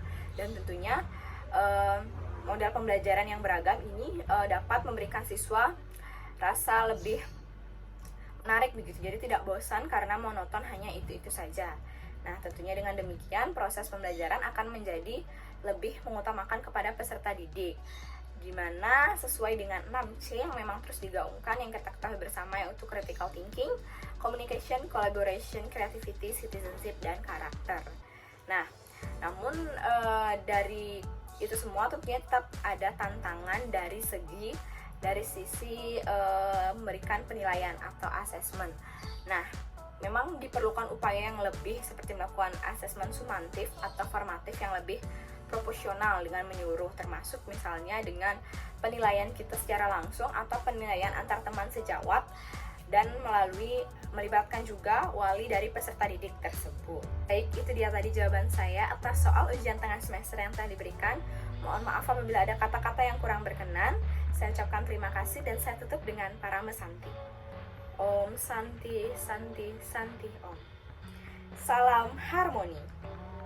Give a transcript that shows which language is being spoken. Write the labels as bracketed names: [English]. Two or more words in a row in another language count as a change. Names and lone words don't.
[Indonesian] Dan tentunya model pembelajaran yang beragam ini dapat memberikan siswa rasa lebih menarik begitu, jadi tidak bosan karena monoton hanya itu-itu saja. Nah, tentunya dengan demikian proses pembelajaran akan menjadi lebih mengutamakan kepada peserta didik, di mana sesuai dengan 6C yang memang terus digaungkan yang kita ketahui bersama, yaitu [English] critical thinking, communication, collaboration, creativity, citizenship, [Indonesian] dan karakter. Nah, namun dari itu semua tentunya tetap ada tantangan dari sisi memberikan penilaian atau assessment. Nah, memang diperlukan upaya yang lebih seperti melakukan assessment sumatif atau formatif yang lebih proporsional dengan menyuruh, termasuk misalnya dengan penilaian kita secara langsung atau penilaian antar teman sejawat, dan melibatkan juga wali dari peserta didik tersebut. Baik, itu dia tadi jawaban saya atas soal ujian tengah semester yang telah diberikan. Mohon maaf apabila ada kata-kata yang kurang berkenan. Saya ucapkan terima kasih dan saya tutup dengan Parama Santi. [Sanskrit] Om Santi Santi Santi Om. Salam harmoni.